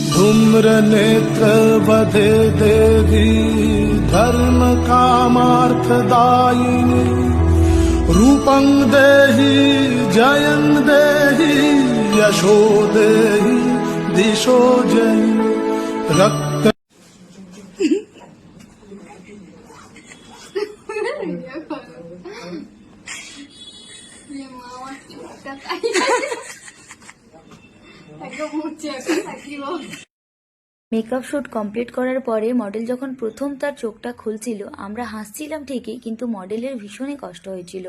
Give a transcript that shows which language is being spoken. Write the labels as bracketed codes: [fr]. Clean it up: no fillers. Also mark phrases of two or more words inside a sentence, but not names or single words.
[sa] धूम्र नेत्र बधे देवी धर्म कामार्थदायिनी रूपं देहि जयं देहि यशो देहि दिशो जयि रक्त [en] makeup shoot complete [bn] করার পরে মডেল যখন প্রথম তার চোখটা খুলছিল আমরা হাসছিলাম ঠিকই, কিন্তু মডেলের ভীষণই কষ্ট হয়েছিল।